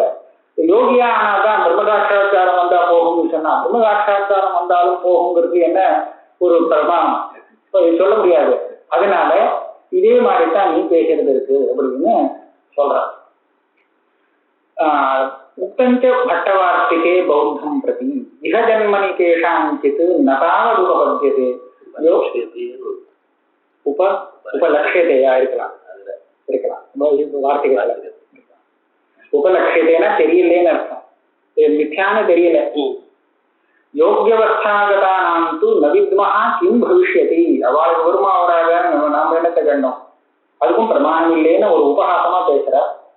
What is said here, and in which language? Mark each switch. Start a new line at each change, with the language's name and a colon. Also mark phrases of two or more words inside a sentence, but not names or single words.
Tamil: யோகியா ஆனாதான் பிரம்மசாட்சா்காரம் வந்தா போகும்னு சொன்னா பிரம்மசாட்சா்காரம் வந்தாலும் போகுங்கிறது என்ன ஒரு பிரமாணம் சொல்ல முடியாது. அதனால இதே மாதிரிதான் நீ பேசுறது இருக்கு அப்படின்னு சொல்ற.
Sanskrit: उक्तञ्च भट्टवार्तिके बौद्धं प्रति इह जन्मनि केषाञ्चित् न तावदुपपद्यते उपलक्ष्यतेயா
Tamil: இருக்கலாம் வார்த்தைகள் உபலட்சியத்தைனா தெரியலேன்னு அர்த்தம், மித்யான்னு தெரியல.
Sanskrit: योग्यवस्थागतानाम् तु न विद्मः किम् भविष्यति,
Tamil: அவளுக்கு வருமா வராதான்னு நாம என்னத்தை கண்டோம், அதுக்கும் பிரமாணம் இல்லைன்னு ஒரு உபஹாசமா பேசுறார்.